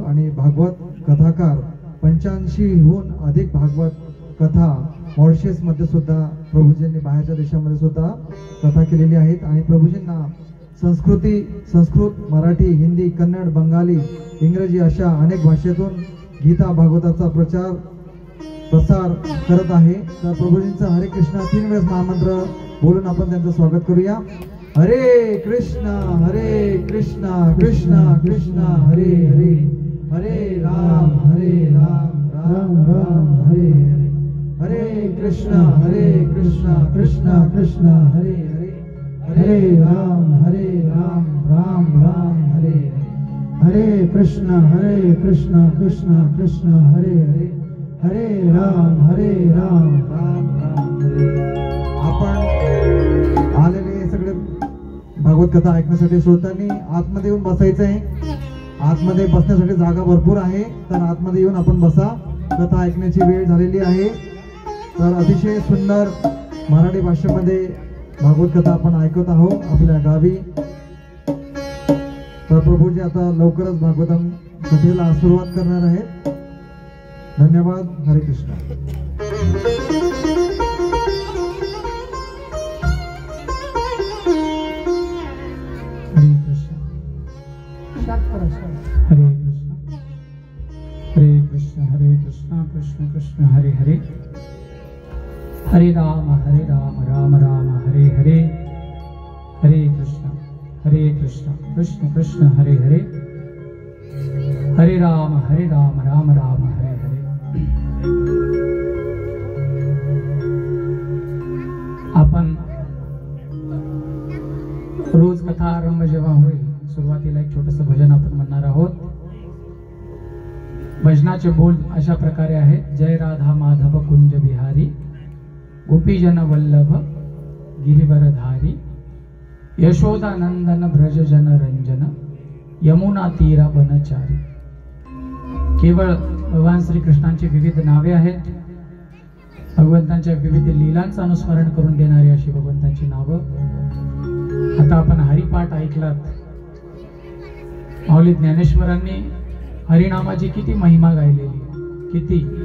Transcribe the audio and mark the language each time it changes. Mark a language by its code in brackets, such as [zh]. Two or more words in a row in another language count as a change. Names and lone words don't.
[mr] आणि भागवत कथाकार 85हून अधिक भागवत कथा मॉरिशस मध्ये सुद्धा प्रभूजींनी बाहेरच्या देशामध्ये सुद्धा कथा केलेली आहेत. आणि प्रभूजींना संस्कृत, मराठी, हिंदी, कन्नड, बंगाली, इंग्रजी अशा अनेक भाषेतून गीता भागवताचा प्रसार करत आहे. तर प्रभूजींचा हरे कृष्णा 3 वेळेस महामंत्र बोलून आपण त्यांचं स्वागत करूया. [sa] हरे कृष्णा कृष्णा कृष्णा हरे हरे, हरे राम राम राम हरे हरे, हरे कृष्णा कृष्णा कृष्णा हरे हरे, हरे राम राम राम हरे हरे, हरे कृष्णा कृष्णा कृष्णा हरे हरे, हरे राम राम राम हरे. [mr] आपण आलेले सगळे भागवत कथा ऐकण्यासाठी श्रोत्यांनी आतमध्ये येऊन बसायचं आहे. आतमध्ये बसण्यासाठी जागा भरपूर आहे. तर आतमध्ये येऊन आपण बसा. कथा ऐकण्याची वेळ झालेली आहे. तर अतिशय सुंदर मराठी भाषेमध्ये भागवत कथा आपण ऐकत आहोत आपल्या गावी. तर प्रभूजी आता लवकरच भागवतम कथेला सुरुवात करणार आहेत. धन्यवाद. हरे कृष्ण. [sa] हरे कृष्ण हरे कृष्ण कृष्ण कृष्ण हरे हरे, हरे राम राम राम हरे हरे, हरे कृष्ण कृष्ण कृष्ण हरे हरे, हरे राम राम राम हरे हरे. [mr] आपण रोज कथा आरंभ जेव्हा होईल सुरुवातीला एक छोटस भजन आपण म्हणणार आहोत. भजनाचे बोल अशा प्रकारे आहेत. [hi] जय राधा माधव कुंज बिहारी, गोपीजन वल्लभ गिरिवरधारी, यशोदानंदन ब्रज जन रंजन, यमुना तीरा वनचारी. [mr] केवळ भगवान श्री कृष्णांची विविध नावे आहेत. भगवंतांच्या विविध लीलांचं अनुस्मरण करून देणारी अशी भगवंतांची नावं. आता आपण हरिपाठ ऐकलात. माऊली ज्ञानेश्वरांनी हरिनामाची किती महिमा गायलेली, किती.